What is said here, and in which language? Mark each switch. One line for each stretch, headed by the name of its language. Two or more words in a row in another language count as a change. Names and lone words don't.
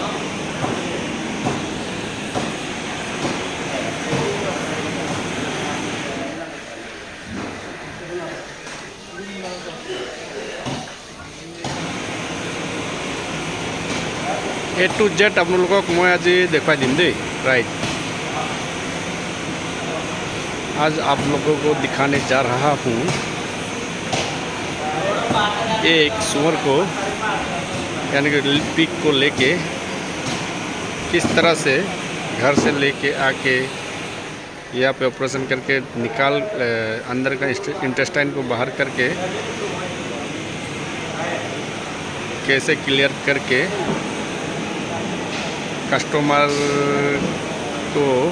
Assamese: A to Z আপোনালোকক মই আজি দেখুৱাই দিম দেই राइट
Hindi: आज आप लोगों को दिखाने जा रहा हूँ एक सूअर को यानी कि पिग को लेके किस तरह से घर से लेके आके यहाँ पे ऑपरेशन करके निकाल अंदर का इंटेस्टाइन को बाहर करके कैसे क्लियर करके कस्टमर को